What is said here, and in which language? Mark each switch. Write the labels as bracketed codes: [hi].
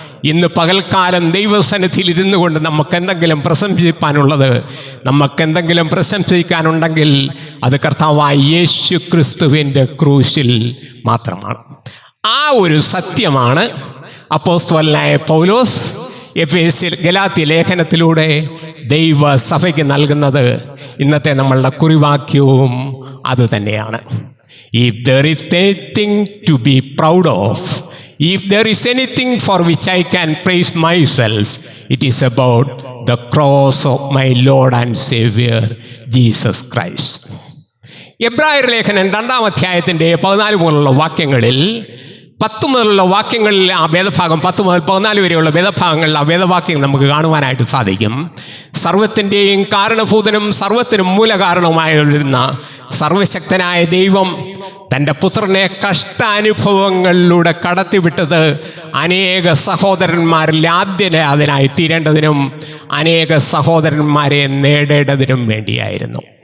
[ml] ഇന്ന് പകൽക്കാലം ദൈവസന്നിധിയിൽ ഇരുന്നു കൊണ്ട് നമുക്കെന്തെങ്കിലും പ്രശംസിപ്പാനുള്ളത്, നമുക്കെന്തെങ്കിലും പ്രശംസിക്കാനുണ്ടെങ്കിൽ അത് കർത്താവായ യേശു ക്രിസ്തുവിൻ്റെ ക്രൂശിൽ മാത്രമാണ്. ആ ഒരു സത്യമാണ് അപ്പോസ്തലനായ പൗലോസ് ഗലാത്യ ലേഖനത്തിലൂടെ ദൈവസഭയ്ക്ക് നൽകുന്നത്. ഇന്നത്തെ നമ്മളുടെ കുറിവാക്യവും അത് തന്നെയാണ്. [en] If there is anything to be proud of, if there is anything for which I can praise myself, it is about the cross of my Lord and Savior Jesus Christ. [ml] എബ്രായർ ലേഖനം 2-ാം അധ്യായത്തിൻ്റെ 14 മുതലുള്ള വാക്യങ്ങളിൽ 10 മുതലുള്ള വാക്യങ്ങളിൽ ആ വേദഭാഗം 10 മുതൽ 14 വരെയുള്ള വേദഭാഗങ്ങളിൽ ആ വേദവാക്യം നമുക്ക് കാണുവാനായിട്ട് സാധിക്കും. സർവത്തിൻ്റെയും കാരണഭൂതനും സർവത്തിനും മൂലകാരണവുമായിരുന്ന സർവശക്തനായ ദൈവം തൻ്റെ പുത്രനെ കഷ്ടാനുഭവങ്ങളിലൂടെ കടത്തിവിട്ടത് അനേക സഹോദരന്മാരിൽ ആദ്യനായി തീരേണ്ടതിനും അനേക സഹോദരന്മാരെ നേടേണ്ടതിനും വേണ്ടിയായിരുന്നു.